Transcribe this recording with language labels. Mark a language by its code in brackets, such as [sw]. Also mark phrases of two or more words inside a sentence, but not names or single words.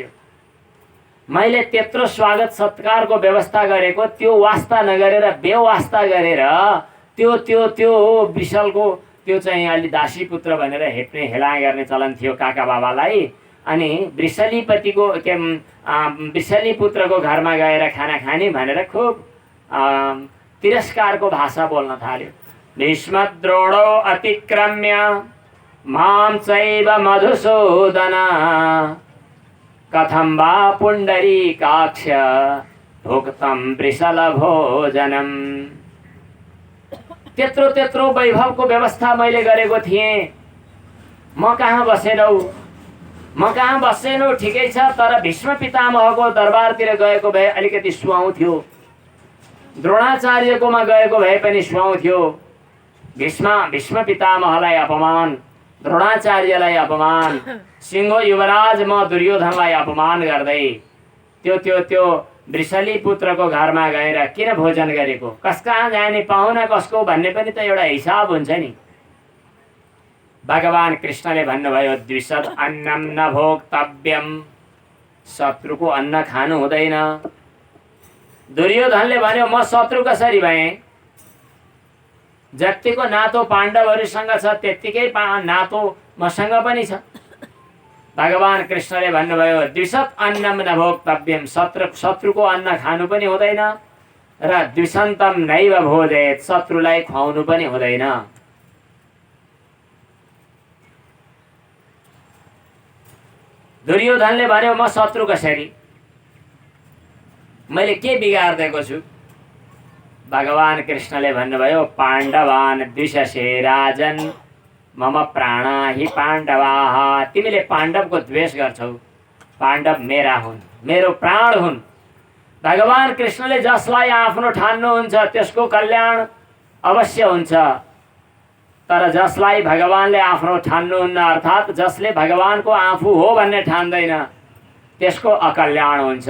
[ne] मैले त्यत्रो स्वागत सत्कारको व्यवस्था गरेको, त्यो वास्ता नगरेर बेवास्ता गरेर त्यो त्यो त्यो वृषलको त्यो चाहिँ अलि दासी पुत्र भनेर हेप्ने हेला गर्ने चलन थियो काका बाबालाई। अनि वृषलीपतिको वृषली पुत्रको घरमा गएर खाना खाने भनेर खुब तिरस्कारको भाषा बोल्न थाल्यो। [sa] भीष्मद्रोणो अतिक्रम्य मां चैव मधुसूदन कथं वा पुण्डरीकाक्ष भुक्तं वृषल भोजनम। [ne] त्यत्रो त्यत्रो वैभवको व्यवस्था मैले गरेको थिएँ, म कहाँ बसेनौ ठिकै छ, तर भीष्म पितामहको दरबारतिर गएको भए अलिकति सुहाउँथ्यो, द्रोणाचार्यकोमा गएको भए पनि सुहाउँथ्यो। भीष्म पितामहलाई अपमान, द्रोणाचार्यलाई अपमान, सिंह युवराज म दुर्योधनलाई अपमान गर्दै त्यो त्यो त्यो वृषली पुत्रको घरमा गएर किन भोजन गरेको, कस कहाँ जाने, पाहुना कसको भन्ने पनि त एउटा हिसाब हुन्छ नि। भगवान कृष्णले भन्नुभयो [sa] द्विषद अन्नम न भोक्तव्यम, [ne] शत्रुको अन्न खानु हुँदैन। दुर्योधनले भन्यो म शत्रु कसरी भएँ, जतिको नातो पाण्डवहरूसँग छ त्यत्तिकै नातो मसँग पनि छ। भगवान कृष्णले भन्नुभयो [sa] द्विषद अन्नम न भोक्तव्यम, [ne] शत्रुको अन्न खानु पनि हुँदैन र [sa] द्विषन्तम नैव भोजेत, [ne] शत्रुलाई खुवाउनु पनि हुँदैन। दुर्योधनले भन्यो म शत्रु कसरी, मैले के बिगार्दिएको छु। भगवान कृष्णले भन्नुभयो [sa] पाण्डवान द्विषसे राजन मम प्राणा हि पाण्डवाः, [ne] तिमीले पाण्डवको द्वेष गर्छौ, पाण्डव मेरा हुन्, मेरो प्राण हुन्। भगवान कृष्णले जसलाई आफ्नो ठान्नुहुन्छ त्यसको कल्याण अवश्य हुन्छ, तर जसलाई भगवानले आफ्नो ठान्नुहुन्न अर्थात् जसले भगवानको आफू हो भन्ने ठान्दैन त्यसको अकल्याण हुन्छ।